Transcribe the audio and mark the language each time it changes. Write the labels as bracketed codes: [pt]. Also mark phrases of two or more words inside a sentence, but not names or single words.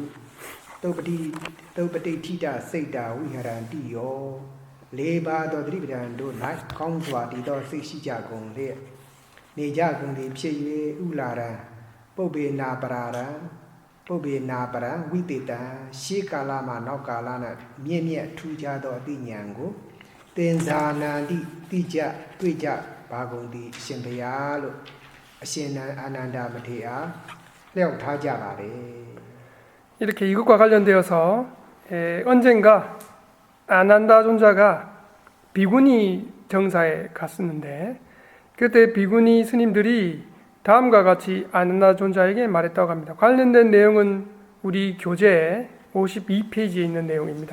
[my] သုပတိထိတစိတ်တာဝိဟရန္တိယောလေးပါးသောတတိပဌာန်တို့၌ကောင်းစွာတည်သောစိတ်ရှိကြကုန်လျက်နေကြကုန်သည်ဖြစ်၍ဥလာရံပုပ္ပေနာပရာရံဝိတေတံရှေးကာလမှာနောက်ကာလ၌မြင့်မြတ်ထူးခြားသောအသိဉာဏ်ကိုသင်္ဇာနန္တိသိကြတွေ့ကြပါကုန်သည်အရှင်ဘုရားလို့အရှင်အာနန္ဒာမထေရအားလျှောက်ထားကြပါတယ် [ko] 이렇게 이것과 관련되어서 언젠가 아난다 존자가 비구니 정사에 갔었는데 그때 비구니 스님들이 다음과 같이 아난다 존자에게 말했다고 합니다. 관련된 내용은 우리 교재 52페이지에 있는 내용입니다.